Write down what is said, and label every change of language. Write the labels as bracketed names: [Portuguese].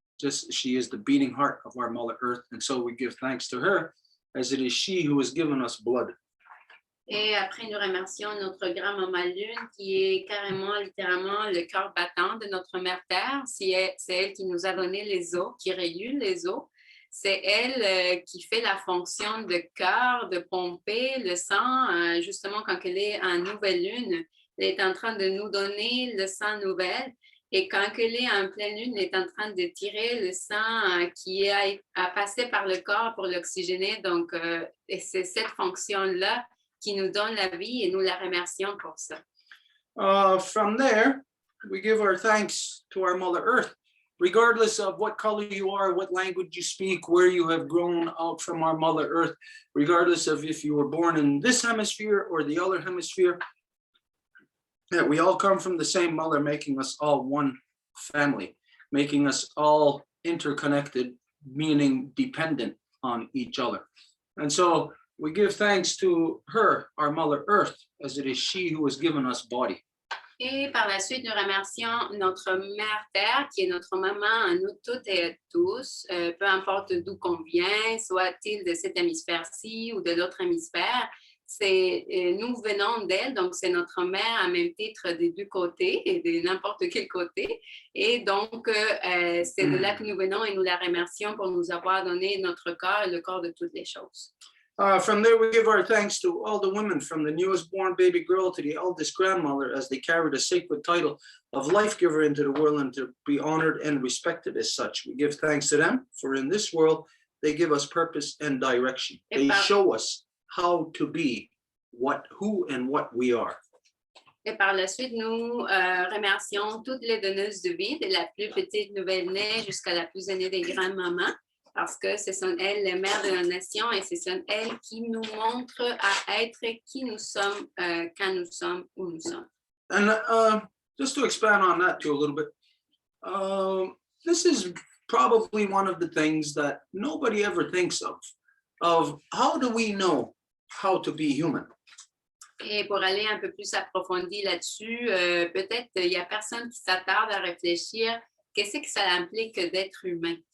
[English] just she is the beating heart of our Mother Earth. And so we give thanks to her, as it is she who has given us blood. [French] Et après, nous remercions notre grand-maman Lune, qui est carrément, littéralement, le cœur battant de notre Mère Terre. C'est elle qui nous a donné les os, qui régule les os. C'est elle qui fait la fonction de cœur, de pomper le sang. Justement, quand elle est en nouvelle lune, elle est en train de nous donner le sang nouvel. Et quand elle est en pleine lune, elle est en train de tirer le sang qui a passé par le corps pour l'oxygéner. Donc, c'est cette fonction-là qui nous donne la vie et nous la remercions pour ça. [English] From there, we give our thanks to our Mother Earth, regardless of what color you are, what language you speak, where you have grown out from our Mother Earth, regardless of if you were born in this hemisphere or the other hemisphere, that we all come from the same mother, making us all one family, making us all interconnected, meaning dependent on each other. And so we give thanks to her, our Mother Earth, as it is she who has given us body. [French] Et par la suite, nous remercions notre Mère Terre, qui est notre maman à nous toutes et à tous, peu importe d'où qu'on vient, soit-il de cet hémisphère-ci ou de l'autre hémisphère. Nous venons d'elle, donc c'est notre mère à même titre des deux côtés et de n'importe quel côté. Et donc, c'est de là que nous venons et nous la remercions pour nous avoir donné notre corps et le corps de toutes les choses. [English] From there, we give our thanks to all the women, from the newest born baby girl to the eldest grandmother, as they carry the sacred title of life giver into the world and to be honored and respected as such. We give thanks to them, for in this world, they give us purpose and direction. They show us how to be who and what we are. [French] Et par la suite, nous remercions toutes les donneuses de vie, de la plus petite nouvelle-née jusqu'à la plus aînée des grandes-mamans, parce que ce sont elles les mères de la nation et ce sont elles qui nous montrent à être qui nous sommes, quand nous sommes, où nous sommes. [English] And just to expand on that too a little bit, this is probably one of the things that nobody ever thinks of how do we know how to be human? [French] Et pour aller un peu plus approfondi là-dessus, peut-être il n'y a personne qui s'attarde à réfléchir qu'est-ce que ça implique d'être humain.